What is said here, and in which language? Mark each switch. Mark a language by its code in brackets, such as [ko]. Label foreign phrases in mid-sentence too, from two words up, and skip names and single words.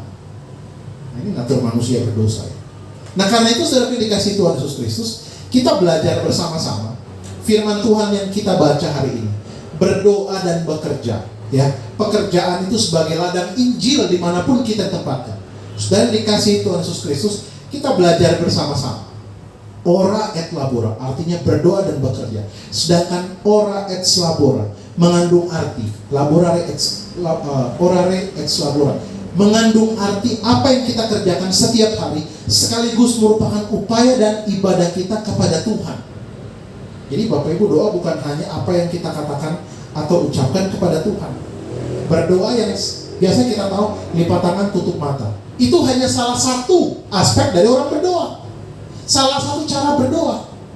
[id] Nah, ini natur manusia berdosa ya. Nah karena itu saudara dikasih Tuhan Yesus Kristus, kita belajar bersama-sama firman Tuhan yang kita baca hari ini. Berdoa dan bekerja, ya. Pekerjaan itu sebagai ladang Injil dimanapun kita tempatkan. Saudara dikasih Tuhan Yesus Kristus, kita belajar bersama-sama. [la] Ora et labora, [id] artinya berdoa dan bekerja. Sedangkan [la] ora et labora [id] mengandung arti [la] orare et labora, [id] mengandung arti apa yang kita kerjakan setiap hari, sekaligus merupakan upaya dan ibadah kita kepada Tuhan. Jadi Bapak Ibu, doa bukan hanya apa yang kita katakan atau ucapkan kepada Tuhan. Berdoa yang biasa kita tahu, lipat tangan tutup mata, itu hanya salah satu aspek dari orang berdoa, salah satu cara berdoa.